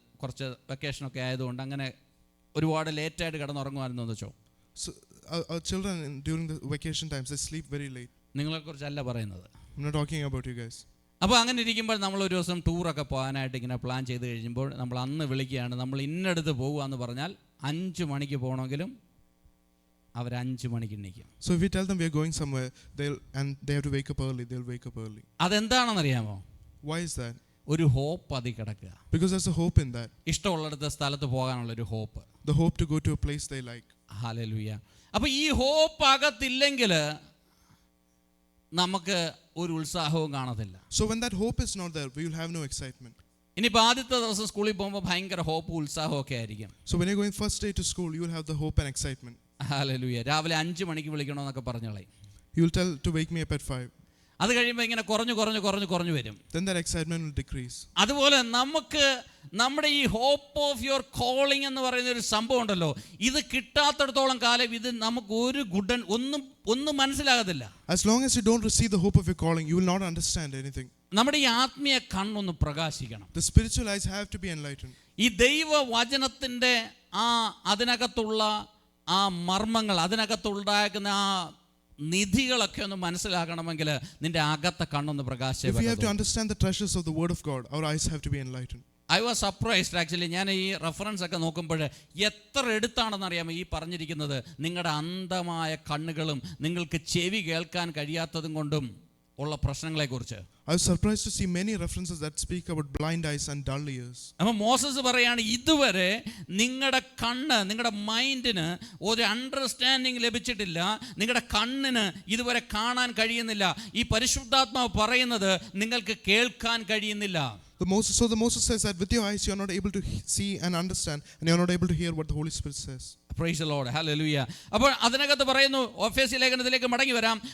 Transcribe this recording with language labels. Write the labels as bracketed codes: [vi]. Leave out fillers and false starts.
[ml] കുറച്ച് വെക്കേഷനൊക്കെ ആയതുകൊണ്ട് അങ്ങനെ ഒരുപാട് ലേറ്റായിട്ട് കിടന്നുറങ്ങുമായിരുന്നു വെച്ചോ. [en] So our children during the vacation times, they sleep very late. [ml] നിങ്ങളെക്കുറിച്ചല്ല പറയുന്നത്. [en] I'm not talking about you guys. [ml] അപ്പോൾ അങ്ങനെ ഇരിക്കുമ്പോൾ നമ്മൾ ഒരു ദിവസം ടൂറൊക്കെ പോകാനായിട്ട് ഇങ്ങനെ പ്ലാൻ ചെയ്ത് കഴിയുമ്പോൾ നമ്മൾ അന്ന് വിളിക്കുകയാണ്, നമ്മൾ ഇന്നടുത്ത് പോകുകയെന്ന് പറഞ്ഞാൽ 5 മണിക്ക് പോകണമെങ്കിലും അവർ 5 മണിക്ക് എണീക്കും. [en] So if we tell them we are going somewhere, they have to wake up early, they'll wake up early. [ml] അതെന്താണെന്നറിയാമോ? [en] Why is that? [ml] ഒരു ഹോപ്പ് അതിൽ കിടക്കുക. [en] Because there's a hope in that. [ml] ഇഷ്ടമുള്ളിടത്ത് സ്ഥലത്ത് പോകാനുള്ളൊരു hope. [en] The hope to go to a place they like. [ml] Hallelujah. അപ്പോൾ ഈ hope അകത്തില്ലെങ്കിൽ നമുക്ക് ഒരു ഉത്സാഹവും കാണത്തില്ല. [en] So when that hope is not there, we will have no excitement. [ml] ഇനിയിപ്പോൾ ആദ്യത്തെ ദിവസം സ്കൂളിൽ പോകുമ്പോൾ ഭയങ്കര ഹോപ്പും ഉത്സാഹവും ഒക്കെ ആയിരിക്കും. [en] So when you're going first day to school, you will have the hope and excitement. [ml] Hallelujah. രാവിലെ 5 മണിക്ക് വിളിക്കണമെന്നൊക്കെ പറഞ്ഞോളെ. [en] You will tell to wake me up at 5. [ml] അത് കഴിയുമ്പോൾ ഇങ്ങനെ കുറഞ്ഞു വരും. [en] Then that excitement will decrease. [ml] അതുപോലെ നമുക്ക് നമ്മുടെ ഈ [en] hope of your calling [ml] എന്ന് പറയുന്ന ഒരു സംഭവം ഉണ്ടല്ലോ, ഇത് കിട്ടാത്തിടത്തോളം കാലം ഇത് നമുക്ക് ഒരു ഒന്നും മനസ്സിലാകത്തില്ല. [en] As long as you don't receive the hope of your calling, you will not understand anything. [ml] നമ്മുടെ ഈ ആത്മീയ കണ്ണൊന്ന് പ്രകാശിക്കണം. [en] The spiritual eyes have to be enlightened. [ml] ഈ ദൈവവചനത്തിൻ്റെ അതിനകത്തുള്ള ആ മർമ്മങ്ങൾ, അതിനകത്തുണ്ടാക്കുന്ന ആ നിധികളൊക്കെ ഒന്ന് മനസ്സിലാക്കണമെങ്കിൽ നിന്റെ അകത്തെ കണ്ണൊന്ന് പ്രകാശിക്കണം. [en] If we have to understand the treasures of the word of God, our eyes have to be enlightened. I was surprised actually. [ml] ഞാൻ ഈ റെഫറൻസ് ഒക്കെ നോക്കുമ്പോൾ എത്ര എടുത്താണെന്ന് അറിയാമോ ഈ പറഞ്ഞിരിക്കുന്നത്. നിങ്ങളുടെ അന്ധമായ കണ്ണുകളും നിങ്ങൾക്ക് ചെവി കേൾക്കാൻ കഴിയാത്തതും കൊണ്ടും ഉള്ള പ്രശ്നങ്ങളെക്കുറിച്ച്. [en] I was surprised to see many references that speak about blind eyes and dull ears. [ml] അപ്പോൾ മോസസ് പറയാണ്, ഇതുവരെ നിങ്ങളുടെ കണ്ണ്, നിങ്ങളുടെ മൈൻഡിന് ഒരു അണ്ടർസ്റ്റാൻഡിങ് ലഭിച്ചിട്ടില്ല, നിങ്ങളുടെ കണ്ണിന് ഇതുവരെ കാണാൻ കഴിയുന്നില്ല. ഈ പരിശുദ്ധാത്മാവ് പറയുന്നത് നിങ്ങൾക്ക് കേൾക്കാൻ കഴിയുന്നില്ല. [en] So Moses says that with your eyes you are not able to see and understand, and you are not able to hear what the Holy Spirit says. Praise the Lord. Hallelujah. [ml] അപ്പോൾ അതിനകത്ത് പറയുന്നു, എഫേസ്യ ലേഖനത്തിലേക്ക് മടങ്ങി വരാം.